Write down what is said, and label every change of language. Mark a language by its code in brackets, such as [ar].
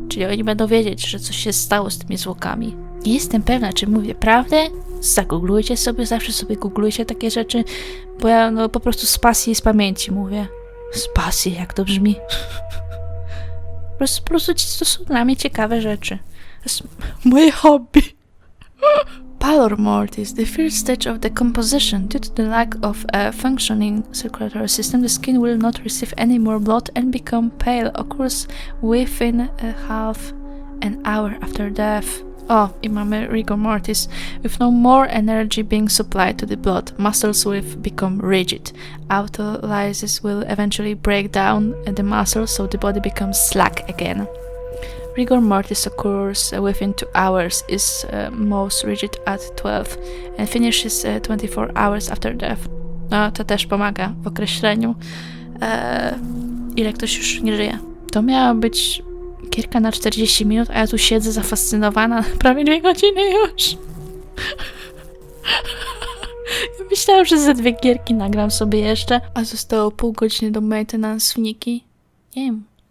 [pl] Czyli oni będą wiedzieć, że coś się stało z tymi zwłokami. Nie jestem pewna, czy mówię prawdę. Zagooglujcie sobie, zawsze sobie googlujcie takie rzeczy, bo ja no po prostu z pasji i z pamięci mówię. Z pasji, jak to brzmi. Po prostu to są dla mnie ciekawe rzeczy. To jest moje hobby. [en] Pallor mort is the first stage of decomposition. Due to the lack of a functioning circulatory system, the skin will not receive any more blood and become pale. Occurs within a half an hour after death. [pl] O, i mamy [en] rigor mortis. With no more energy being supplied to the blood, muscles will become rigid. Autolysis will eventually break down the muscles, so the body becomes slack again. Rigor mortis occurs within 2 hours, is most rigid at 12 and finishes 24 hours after death. [pl] No, to też pomaga w określeniu, ile ktoś już nie żyje. To miała być gierka na 40 minut, a ja tu siedzę zafascynowana prawie 2 godziny już. Ja myślałam, że ze 2 gierki nagram sobie jeszcze, a zostało pół godziny do maintenance Niki. Nie wiem.